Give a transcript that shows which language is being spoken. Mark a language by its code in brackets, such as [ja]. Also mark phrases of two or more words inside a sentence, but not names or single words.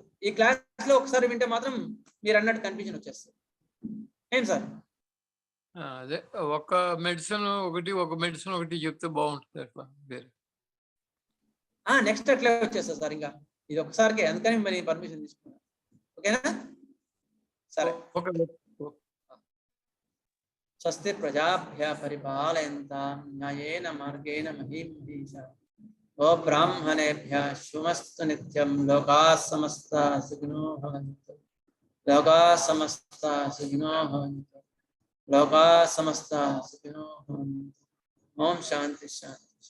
[te] ఈ క్లాస్ లో ఒకసారి వింటే మాత్రం మీరు అన్నట్టు కన్ఫ్యూజన్ వచ్చేస్తుంది. ఏం సార్? అదే ఒక మెడిసిన్ ఒకటి చెప్తే బాగుంటుంది అట్లా. నెక్స్ట్ అట్లా వచ్చేస్తుంది సార్. ఇంకా ఇది ఒకసారికి, అందుకని మరి పర్మిషన్ తీసుకున్నాను. ఓకేనా? సరే. [sa] స్వస్తి ప్రజాభ్య పరిపాలయంతాం న్యాయేన మార్గేణ మహీం మహీషా. ఓ బ్రాహ్మణేభ్యః శుభమస్తు నిత్యం. లోకాః సమస్తాః సుఖినో భవంతు. లోకాః సమస్తాః సుఖినో భవంతు. లోకాః సమస్తాః సుఖినో భవంతు. ఓం శాంతి శాంతి.